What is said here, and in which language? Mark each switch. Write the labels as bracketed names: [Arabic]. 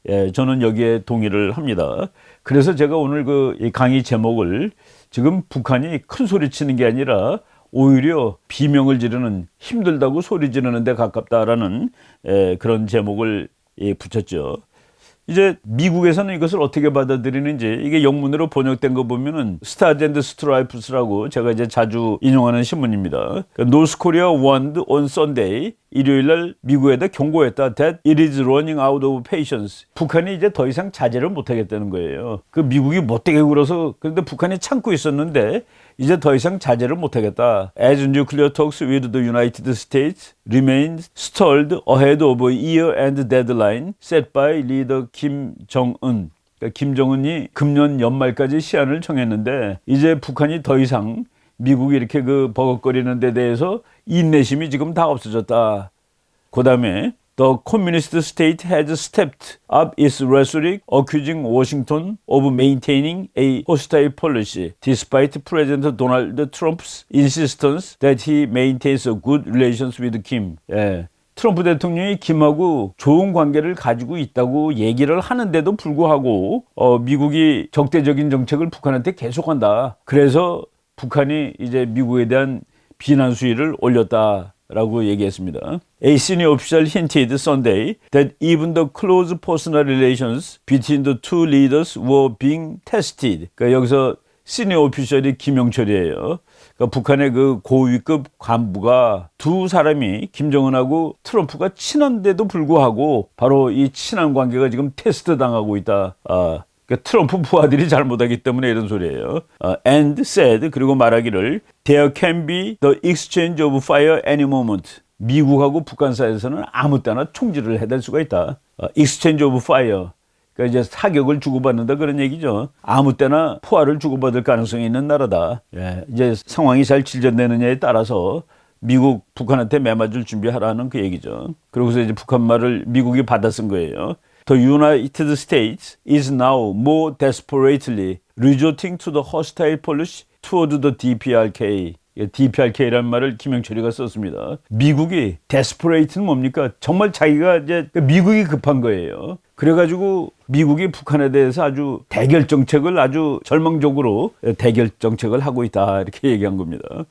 [Korean] 예, 저는 여기에 동의를 합니다. 그래서 제가 오늘 이 강의 제목을 지금 북한이 큰 소리 치는 게 아니라 오히려 비명을 지르는, 힘들다고 소리 지르는 데 가깝다라는 그런 제목을 붙였죠. 이제 미국에서는 이것을 어떻게 받아들이는지, 이게 영문으로 번역된 거 보면은 스타즈 앤드 스트라이프스라고 제가 이제 자주 인용하는 신문입니다. [English] 노스 코리아 warned on Sunday, [Korean] 일요일 날 미국에다 경고했다. [English] That it is running out of patience. [Korean] 북한이 이제 더 이상 자제를 못 하겠다는 거예요. 그 미국이 못되게 굴어서, 그런데 북한이 참고 있었는데 이제 더 이상 자제를 못 하겠다. [English] As nuclear talks with the United States remain stalled ahead of a year-end deadline set by leader Kim Jong-un. [Korean] 그러니까 김정은이 금년 연말까지 시한을 정했는데 이제 북한이 더 이상 미국이 이렇게 그 버벅거리는 데 대해서 인내심이 지금 다 없어졌다. 그 다음에 [English] The communist state has stepped up its rhetoric, accusing Washington of maintaining a hostile policy, despite President Donald Trump's insistence that he maintains good relations with Kim. [Korean] 예. 트럼프 대통령이 김하고 좋은 관계를 가지고 있다고 얘기를 하는데도 불구하고 미국이 적대적인 정책을 북한한테 계속한다. 그래서 북한이 이제 미국에 대한 비난 수위를 올렸다라고 얘기했습니다. [English] A senior official hinted Sunday that even the close personal relations between the two leaders were being tested. [Korean] 그러니까 여기서 시니어 오피셜이 김영철이에요. 그러니까 북한의 그 고위급 간부가 두 사람이 김정은하고 트럼프가 친한데도 불구하고 바로 이 친한 관계가 지금 테스트 당하고 있다. 그러니까 트럼프 부하들이 잘못하기 때문에 이런 소리예요. [English] And said, [Korean] 그리고 말하기를 [English] There can be the exchange of fire any moment. [Korean] 미국하고 북한 사이에서는 아무 때나 총질을 해댈 수가 있다. [English] Exchange of fire. [Korean] 그러니까 이제 사격을 주고받는다 그런 얘기죠. 아무 때나 포화를 주고받을 가능성이 있는 나라다. 예, 이제 상황이 잘 진전되느냐에 따라서 미국 북한한테 매맞을 준비하라는 그 얘기죠. 그러고서 이제 북한 말을 미국이 받아 쓴 거예요. [English] The United States is now more desperately resorting to the hostile policy toward the DPRK. [Korean] DPRK라는 말을 김영철이가 썼습니다. 미국이 desperate는 뭡니까? 정말 자기가 이제 미국이 급한 거예요. 그래가지고 미국이 북한에 대해서 아주 대결 정책을 아주 절망적으로 대결 정책을 하고 있다 이렇게 얘기한 겁니다.